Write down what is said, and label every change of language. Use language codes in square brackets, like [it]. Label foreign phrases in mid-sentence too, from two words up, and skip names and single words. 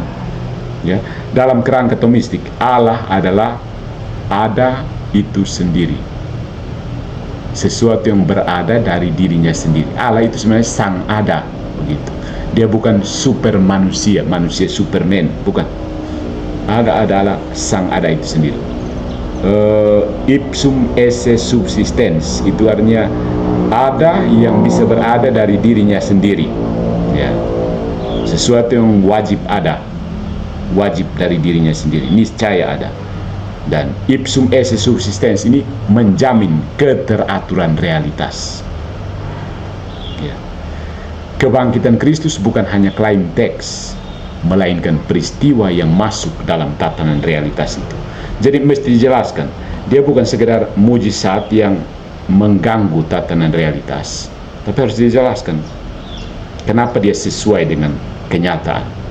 [id] Ya, dalam kerangka Thomistik, Allah adalah ada itu sendiri, sesuatu yang berada dari dirinya sendiri. Allah itu sebenarnya sang ada, begitu. Dia bukan super manusia, manusia Superman, bukan. Ada adalah sang ada itu sendiri. [la] Ipsum esse subsistens, [id] itu artinya ada yang bisa berada dari dirinya sendiri. Ya, sesuatu yang wajib ada, wajib dari dirinya sendiri, niscaya ada. Dan [la] ipsum esse subsistens [id] ini menjamin keteraturan realitas. Ya. Kebangkitan Kristus bukan hanya klaim teks, melainkan peristiwa yang masuk dalam tatanan realitas itu. Jadi mesti dijelaskan, dia bukan sekedar mujizat yang mengganggu tatanan realitas, tapi harus dijelaskan kenapa dia sesuai dengan kenyataan.